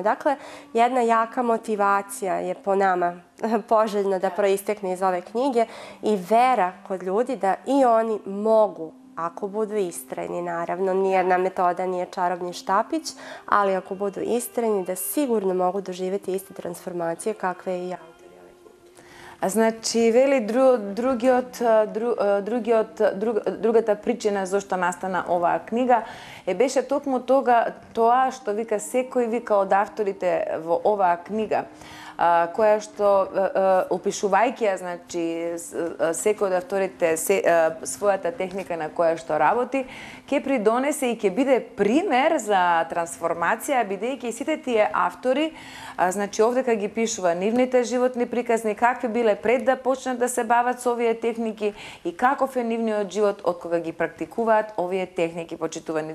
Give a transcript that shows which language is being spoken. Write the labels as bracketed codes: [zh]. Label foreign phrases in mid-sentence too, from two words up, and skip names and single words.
[sr] Dakle, jedna jaka motivacija je po nama poželjno da proistekne iz ove knjige i vera kod ljudi da i oni mogu, ako budu istrajni, naravno, nijedna metoda nije čarobni štapić, ali ako budu istrajni, da sigurno mogu doživjeti iste transformacije kakve i autori ove knjige. [mk] Значи, вели другата причина зашто настана оваа книга беше токму тоа што вика секој вика од авторите во оваа книга која што опишувајќи ја, значи, секој од авторите својата техника на која што работи, ќе придонесе и ќе биде пример за трансформација, бидејќи сите тие автори, значи, овдека ги пишува нивните животни приказни, какви биле пред да почнат да се бават со овие техники и каков е нивниот живот од кога ги практикуваат овие техники, почитувани.